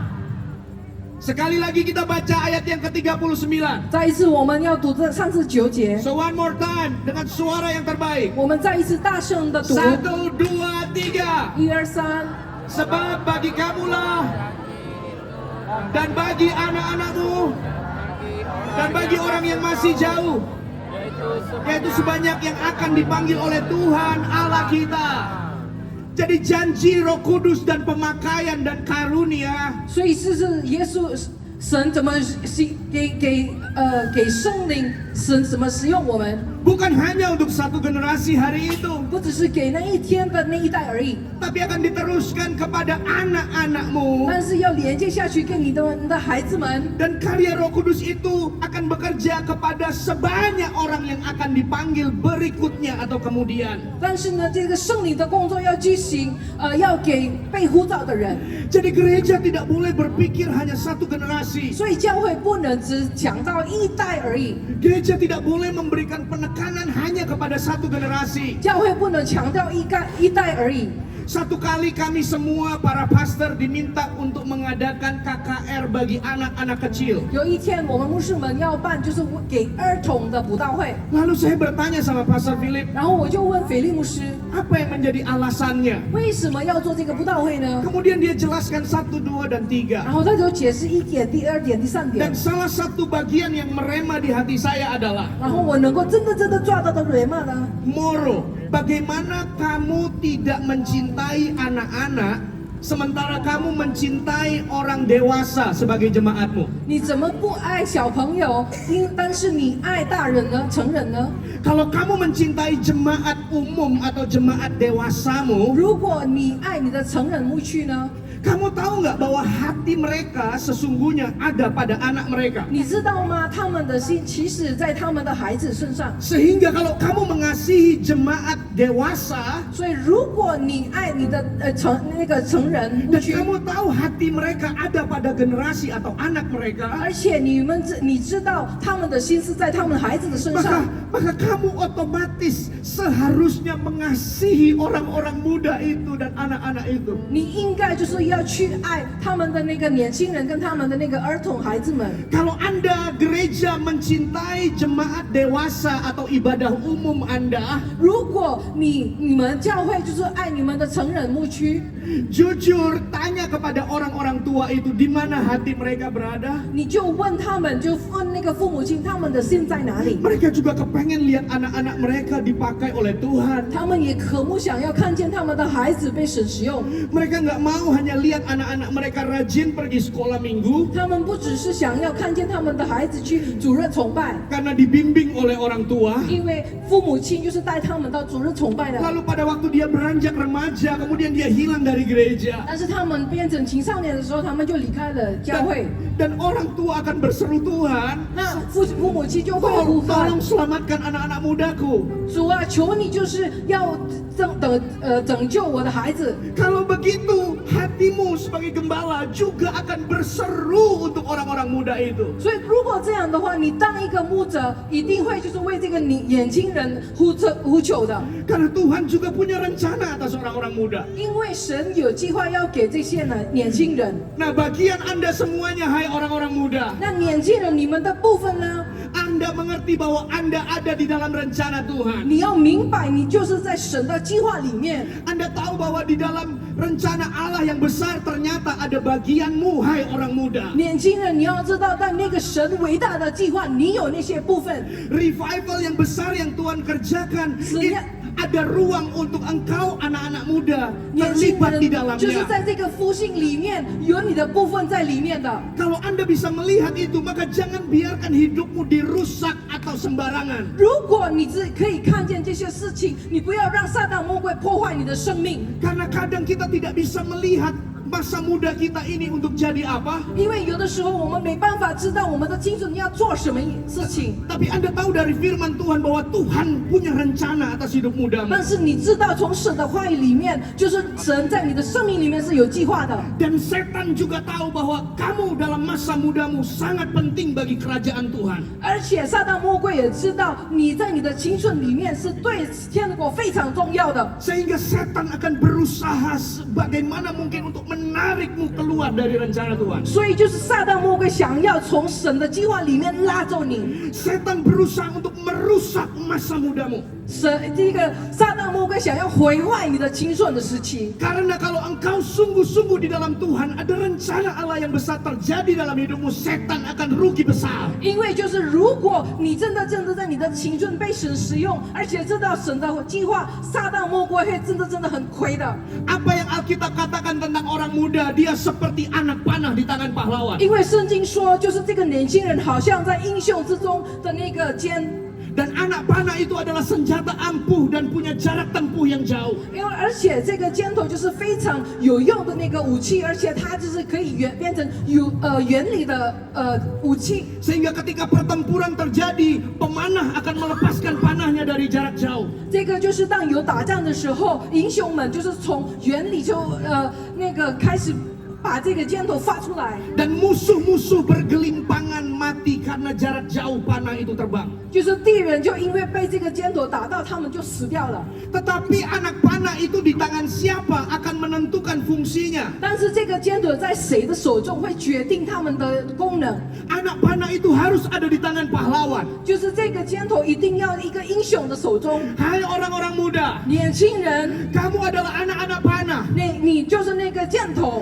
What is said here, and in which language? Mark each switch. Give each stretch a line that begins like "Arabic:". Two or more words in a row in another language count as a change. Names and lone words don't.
Indonesian: Sekali lagi kita baca ayat yang ke-39.
Chinese: 再一次，我们要读这39节。
English: So one more time
Indonesian: dengan suara yang terbaik.
Chinese: 我们再一次大声的读。
Indonesian: 1, 2, 3.
Chinese: 1、2、3。
Indonesian: Sebab bagi kamulah dan bagi anak-anakmu dan bagi orang yang masih jauh, yaitu sebanyak yang akan dipanggil oleh Tuhan Allah kita. Jadi janji Roh Kudus dan pemakaian dan karunia
Chinese: 所以这是耶稣神怎么给圣灵，神怎么使用我们，
Indonesian: bukan hanya untuk satu generasi hari itu,
Chinese: 不只是给那一天的那一代而已，
Indonesian: tapi akan diteruskan kepada anak-anakmu.
Chinese: 但是要连接下去给你的孩子们。
Indonesian: Dan karya Roh Kudus itu akan bekerja kepada sebanyak orang yang akan dipanggil berikutnya atau kemudian.
Chinese: 但是呢，这个圣灵的工作要进行，要给被呼召的人。
Indonesian: Jadi gereja tidak boleh berpikir hanya satu generasi.
Chinese: 所以教会不能只讲到一代而已，
Indonesian: Gereja tidak boleh memberikan penekanan hanya kepada satu generasi.
Chinese: 教会不能强调一代而已。
Indonesian: Satu kali kami semua para pastor diminta untuk mengadakan KKR bagi anak-anak kecil.
Chinese: 有一天，我们牧师们要办就是给儿童的布道会，
Indonesian: Lalu saya bertanya sama Pastor Philip,
Chinese: 然后我就问腓力牧师，
Indonesian: apa yang menjadi alasannya?
Chinese: 为什么要做这个布道会呢？
Indonesian: Kemudian dia jelaskan 1, 2, dan 3.
Chinese: 然后他就解释1点、第2点、第3点
Indonesian: Dan，salah satu bagian yang merema di hati saya adalah
Chinese: 然后我能够真的抓到的雷嘛呢？
Indonesian: Moro, bagaimana kamu tidak mencintai anak-anak sementara kamu mencintai orang dewasa sebagai jemaatmu?
Chinese: 你怎么不爱小朋友？但是你爱大人呢？成人呢？
Indonesian: Kalau kamu mencintai jemaat umum atau jemaat dewasamu,
Chinese: 如果你爱你的成人牧区呢？
Indonesian: kamu tahu nggak bahwa hati mereka sesungguhnya ada pada anak mereka?
Chinese: 你知道吗？他们的心其实在他们的孩子身上。
Indonesian: Sehingga kalau kamu mengasihi jemaat dewasa
Chinese: 所以，如果你爱你的成人牧
Indonesian: dan
Chinese: 区，
Indonesian: kamu tahu hati mereka ada pada generasi atau anak mereka,
Chinese: 而且你知道他们的心是在他们孩子的身上，
Indonesian: maka kamu otomatis seharusnya mengasihi orang-orang muda itu dan anak-anak itu.
Chinese: 你应该就是要去爱他们的那个年轻人跟他们的那个儿童孩子们。
Indonesian: Kalau Anda gereja mencintai jemaat dewasa atau ibadah umum Anda,
Chinese: 如果你们教会就是爱你们的成人牧区，
Indonesian: jujur tanya kepada orang-orang tua itu di mana hati mereka berada.
Chinese: 你就问他们，就问那个父母亲他们的心在哪里。
Indonesian: Mereka juga kepengen lihat anak-anak mereka dipakai oleh Tuhan.
Chinese: 他们也渴慕想要看见他们的孩子被神使用，
Indonesian: Mereka nggak mau hanya lihat anak-anak mereka rajin pergi sekolah minggu
Chinese: 他们不只是想要看见他们的孩子去主日崇拜，
Indonesian: karena dibimbing oleh orang tua.
Chinese: 因为父母亲就是带他们到主日崇拜的。
Indonesian: Lalu pada waktu dia beranjak remaja, kemudian dia hilang dari gereja.
Chinese: 但是他们变成青少年的时候，他们就离开了教会。
Indonesian: Dan orang tua akan berseru, Tuhan,
Chinese: 那父母亲就会呼唤
Indonesian: tolong selamatkan anak-anak mudaku.
Chinese: 主啊，求你就是要拯救我的孩子。
Indonesian: Kalau begitu, hatimu sebagai gembala juga akan berseru untuk orang-orang muda itu.
Chinese: 所以如果这样的话，你当一个牧者，一定会就是为这个年轻人呼求的，
Indonesian: Karena Tuhan juga punya rencana atas orang-orang muda.
Chinese: 因为神有计划要给这些年轻人。
Indonesian: Nah, bagian Anda semuanya, hai orang-orang muda,
Chinese: 那年轻人，你们的部分呢？
Indonesian: Anda mengerti bahwa Anda ada di dalam rencana Tuhan.
Chinese: 你要明白，你就是在神的计划里面。
Indonesian: Anda tahu bahwa di dalam rencana Allah yang besar ternyata ada bagianmu, hai orang muda.
Chinese: 年轻人，你要知道，在那个神伟大的计划，你有那些部分。
Indonesian: Revival yang besar yang Tuhan kerjakan, ada ruang untuk engkau anak-anak muda
Chinese: 年轻
Indonesian: terlibat di
Chinese: 人就是
Indonesian: dalamnya.
Chinese: 在这个复兴里面有你的部分在里面的。
Indonesian: Kalau Anda bisa melihat itu, maka jangan biarkan hidupmu dirusak atau sembarangan.
Chinese: 如果你可以看见这些事情，你不要让撒旦魔鬼破坏你的生命，
Indonesian: Karena kadang kita tidak bisa melihat masa muda kita ini untuk jadi apa.
Chinese: 因为有的时候我们没办法知道我们的青春要做什么事情。
Indonesian: Tapi Anda tahu dari firman Tuhan bahwa Tuhan punya rencana atas hidup mudamu.
Chinese: 但是你知道，从神的话语里面，就是神在你的生命里面是有计划的。
Indonesian: Dan setan juga tahu bahwa kamu dalam masa mudamu sangat penting bagi kerajaan Tuhan.
Chinese: 而且撒旦魔鬼也知道你在你的青春里面是对天国非常重要的，
Indonesian: Sehingga setan akan berusaha sebagaimana mungkin untuk menarikmu keluar dari rencana Tuhan.
Chinese: 所以就是撒旦魔鬼想要从神的计划里面拉走你。
Indonesian: Setan berusaha untuk merusak masa mudamu.
Chinese: 这个撒旦魔鬼想要毁坏你的青春的时期。
Indonesian: Karena kalau engkau sungguh-sungguh di dalam Tuhan, ada rencana Allah yang besar terjadi dalam hidupmu, setan akan rugi besar.
Chinese: 因为就是如果你真的在你的青春被神使用，而且知道神的计划，撒旦魔鬼会真的很亏的。
Indonesian: Apa yang Alkitab katakan tentang orang muda, dia seperti anak panah di tangan pahlawan.
Chinese: 因为圣经说，就是这个年轻人好像在英雄之中的那个剑。
Indonesian: Dan anak panah itu adalah senjata ampuh dan punya jarak tempuh yang jauh.
Chinese: 因为而且这个尖头就是非常有用的那个武器，而且它就是可以变成原理的武器。
Indonesian: Sehingga ketika pertempuran terjadi, pemanah akan melepaskan panahnya dari jarak jauh.
Chinese: 这个就是当有打仗的时候，英雄们就是从原理就那个开始把这个尖头发出来。
Indonesian: Dan musuh-musuh bergelimpangan mati karena jarak jauh panah itu terbang.
Chinese: 就是敌人就因为被这个尖头打到，他们就死掉了。
Indonesian: Tetapi anak panah itu di tangan siapa akan menentukan fungsinya.
Chinese: 但是这个尖头在谁的手中会决定他们的功能，
Indonesian: Anak panah itu harus ada di tangan pahlawan.
Chinese: 就是这个尖头一定要一个英雄的手中。
Indonesian: Hai orang-orang muda,
Chinese: 年轻人，
Indonesian: kamu adalah anak-anak panah.
Chinese: 你就是那个箭头，